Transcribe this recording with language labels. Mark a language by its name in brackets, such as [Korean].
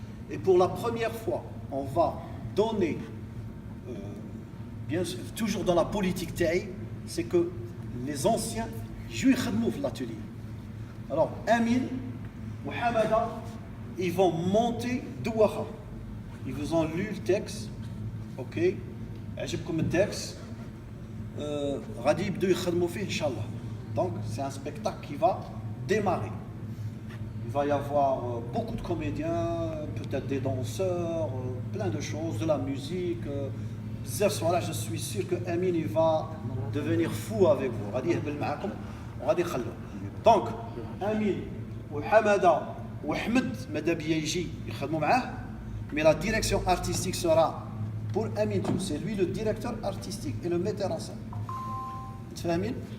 [French] Et pour la première fois, on va donner, bien sûr, toujours dans la politique taï, c'est que les anciens jouent l'atelier. Alors Amin ou Hamada, ils vont monter Douaha. Ils vous ont lu le texte. [Arabic] Ok, عجبكم التكست غادي يبداو يخدموا فيه ان شاء الله. [French] Donc c'est un spectacle qui va démarrer. Il va y avoir beaucoup de comédiens, peut-être des danseurs, plein de choses, de la musique. Voilà, je suis sûr que Amin il va devenir fou avec vous. [Arabic] غادي يهبل معاكم وغادي يخلوه. [French] Donc Amin [Arabic] وحمادة وحمد ماذا بيا يجي يخدموا معاه, [French] mais la direction artistique sera pour Amin, c'est lui le directeur artistique et le metteur en scène. Tu fais Amin?